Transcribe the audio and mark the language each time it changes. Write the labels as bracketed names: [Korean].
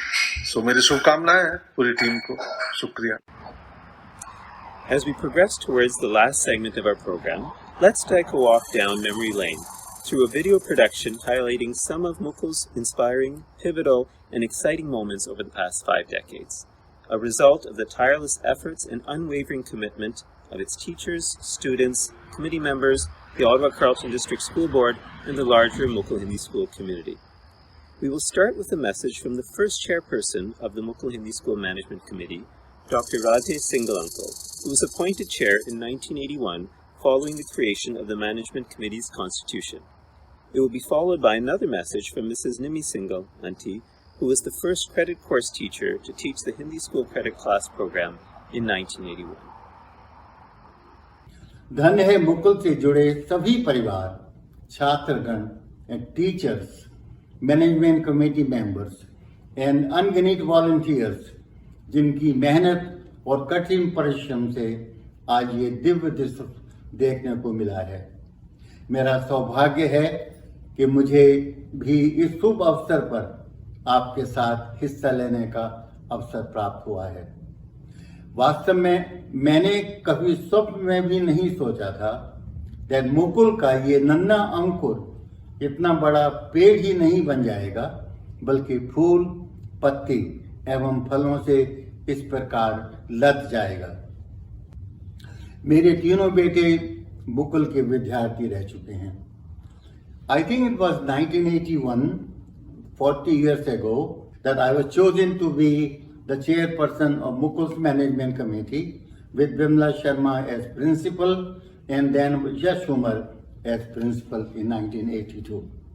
[Hindi] सो मेरी शुभकामनाएं हैं पूरी टीम को। शुक्रिया। [English] As we progress towards the last segment of our program, let's take a walk down memory lane through a video production highlighting some of Mukul's inspiring, pivotal, and exciting moments over the past 5 decades, a result of the tireless efforts and unwavering commitment of its teachers, students, committee members, the Ottawa Carleton District School Board, and the larger Mukul Hindi School community. We will start with a message from the first chairperson of the Mukul Hindi School Management Committee, Dr. Radhe Singalanko, who was appointed chair in 1981 following the creation of the Management Committee's constitution. It will be followed by another message from Mrs. Nimi Singhal, Auntie, who was the first credit course teacher to teach the Hindi School Credit Class program in 1981. [Hindi] धन्य है मुकुल से जुड़े सभी परिवार, छात्रगण [English] teachers, management committee members and [Hindi] अनगिनत volunteers जिनकी मेहनत और कठिन परिश्रम से आज ये दिव्य दृश्य देखने को मिला है। मेरा सौभाग्य है कि मुझे भी इस शुभ अवसर पर आपके साथ हिस्सा लेने का अवसर प्राप्त हुआ है। वास्तव में मैंने कभी स्वप्न में भी नहीं सोचा था कि मुकुल का ये नन्हा अंकुर इतना बड़ा पेड़ ही नहीं बन जाएगा, बल्कि फूल, पत्ती एवं फलों से इस प्रकार लद जाएगा। मेरे तीनों बेटे मुकुल के विद्यार्थी रह चुके हैं। [English] I think it was 1981, 40 years ago, that I was chosen to be the chairperson of Mukul's management committee with Vimla Sharma as principal and then Yash Umar as principal in 1982.